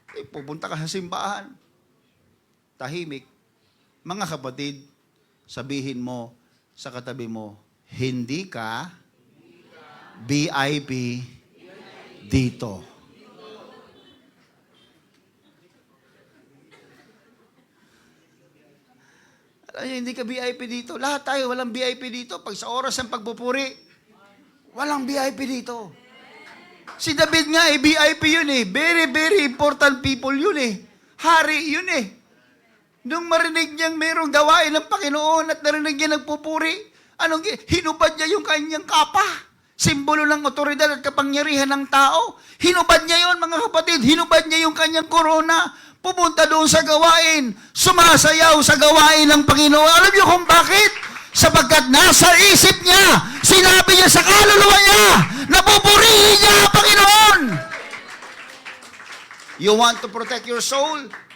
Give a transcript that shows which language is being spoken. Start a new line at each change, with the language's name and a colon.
Filipino: Pupunta ka sa simbahan. Tahimik. Mga kapatid, sabihin mo sa katabi mo, hindi ka VIP dito. Ay, hindi ka VIP dito. Lahat tayo walang VIP dito. Pag sa oras ng pagpupuri, walang VIP dito. Si David nga VIP yun eh.
English: Very, very important people
Filipino: yun eh. Hari yun eh. Nung marinig niyang mayroong gawain ng Panginoon at narinig niya nagpupuri, hinubad niya yung kanyang kapa. Simbolo ng otoridad at kapangyarihan ng tao. Hinubad niya yun, mga kapatid. Hinubad niya yung kanyang korona. Pupunta doon sa gawain, sumasayaw sa gawain ng Panginoon. Alam niyo kung bakit? Sapagkat nasa isip niya, sinabi niya sa kaluluwa niya, napupurihin niya ang Panginoon.
English: You want to protect your soul?